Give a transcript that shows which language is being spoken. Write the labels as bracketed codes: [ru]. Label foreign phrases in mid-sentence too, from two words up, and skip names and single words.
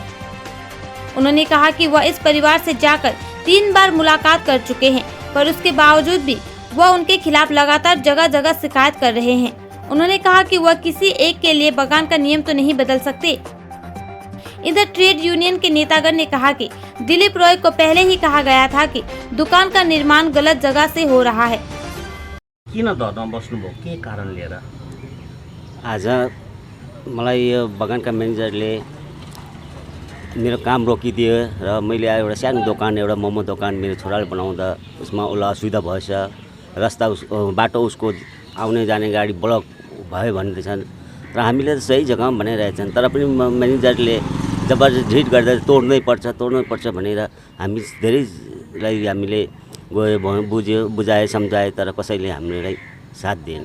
[hi] उन्होंने कहा कि वह इस परिवार से जाकर 3 बार मुलाकात कर चुके हैं, पर उसके बावजूद भी वह उनके खिलाफ लगातार जगह जगह शिकायत कर रहे हैं। उन्होंने कहा कि वह किसी एक के लिए बगान का नियम तो नहीं बदल सकते। इधर ट्रेड यूनियन के नेतागण ने कहा कि दिलीप रॉय को पहले ही कहा गया था कि दुकान का निर्माण गलत जगह से हो रहा है। [ne] किन धरना बस्नुभयो, के कारण लिएर? आज मलाई यो बगानका म्यानेजरले मेरो काम रोकिदियो र मैले एउटा सानो दोकान, एउटा मोमो दोकान मेरो छोराले बनाउँदा उसमा उसलाई असुविधा भएछ। रास्ता बाटो उसको आउने जाने गाडी ब्लक भयो भन्दैछन् र हामीले त सही जग्गामा बनाइरहेछन्, तर पनि म्यानेजरले जबरजस्ती ढिट गर्दा तोड्नै पर्छ भनेर हामी धेरैलाई हामीले गयो बुझाए सम्झाए, तर कसैले हामीलाई साथ दिएन।